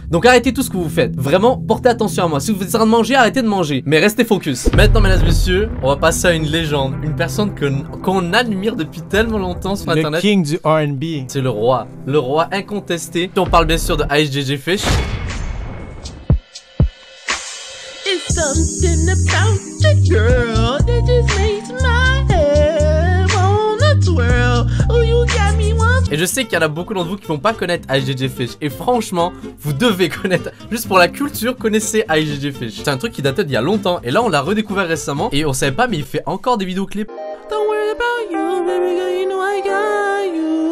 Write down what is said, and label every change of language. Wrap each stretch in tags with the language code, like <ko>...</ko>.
<fr>Donc, arrêtez tout ce que vous faites. Vraiment, portez attention à moi. Si vous êtes en train de manger, arrêtez de manger, mais restez focus. Maintenant, mesdames et messieurs, on va passer à une légende, une personne qu'on admire depuis tellement longtemps sur Internet. Le king du R&B. C'est le roi incontesté. On parle bien sûr de IceJJ Fish.</fr> <en>It's something about the girl that just makes my head wanna twirl. Oh, you got me one.</en> <fr>Et je sais qu'il y en a beaucoup d'entre vous qui vont pas connaître IGG Fish. Et franchement, vous devez connaître. Juste pour la culture, connaissez IGG Fish. C'est un truc qui datait d'il y a longtemps. Et là, on l'a redécouvert récemment. Et on savait pas, mais il fait encore des vidéoclips.</fr> <en>Don't worry about you, baby girl, you know I got you.</en>